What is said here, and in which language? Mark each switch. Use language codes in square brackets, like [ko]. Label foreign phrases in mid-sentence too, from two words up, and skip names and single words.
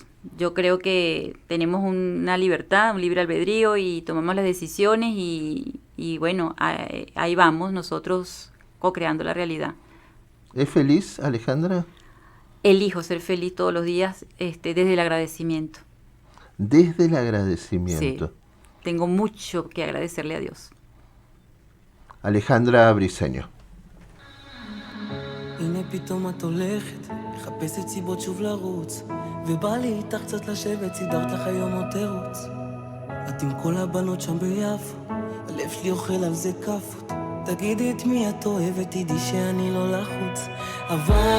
[es] Yo creo que tenemos una libertad, un libre albedrío y tomamos las decisiones y bueno, ahí vamos nosotros co-creando la realidad. ¿Es feliz, Alejandra? Elijo ser feliz todos los días desde el agradecimiento. Desde el agradecimiento. Sí, tengo mucho que agradecerle a Dios. Alejandra Briceño. [he] הנה פתאום את הולכת, מחפשת סיבות שוב לרוץ ובא לי איתך קצת לשבת, סידרת לך היום עוד תירוץ את עם כל הבנות שם ביפו, הלב שלי אוכל על זה כפות תגידי את מי את אוהבת, תדעי שאני לא לחוץ אבל